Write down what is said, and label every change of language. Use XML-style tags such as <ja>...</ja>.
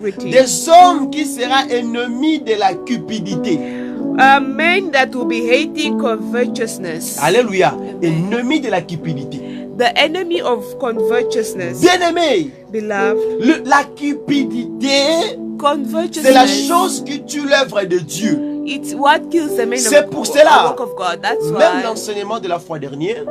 <fr>Des hommes qui seront ennemis de la cupidité.</fr> <en>Men that will be hating covetousness.</en> <fr>Alléluia. Ennemi de la cupidité.</fr> <en>The enemy of covetousness.</en> <fr>Bien-aimé.</fr> <en>Beloved.</en> <fr>La cupidité. C'est la chose qui tue l'œuvre de Dieu.</fr> <en>It's what kills the man</en> <fr>C'est pour cela.</fr> <en>Of God. That's</en> <fr>même l'enseignement de la fois dernière.</fr>